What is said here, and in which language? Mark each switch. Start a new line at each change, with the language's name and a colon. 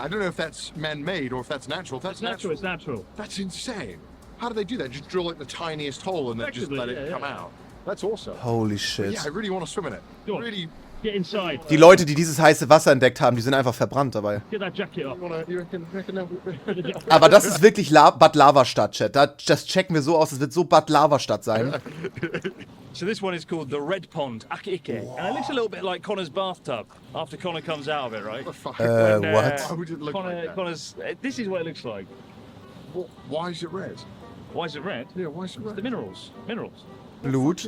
English: I don't know if that's man-made or if that's natural. If that's It's natural. That's insane. How do they do that? Just drill like the tiniest hole and then just let it come out. That's awesome. Holy shit. Yeah, I really want to swim in it. Go on. Really. Get inside.
German: Die Leute, die dieses heiße Wasser entdeckt haben, die sind einfach verbrannt dabei.
English: Get that jacket off. You reckon
German: Aber das ist wirklich Bad Lavastadt, Chat. Das checken wir so aus, es wird so Bad Lavastadt sein.
English: So this one is called the Red Pond, Akike. And it looks a little bit like Connor's bathtub after Connor comes out of it, right? What? Why would it look Connor, like that? Connor's, this is what it looks like. Why is it red? Why is it red? Yeah, why is it red? The minerals. Minerals.
German: Blut.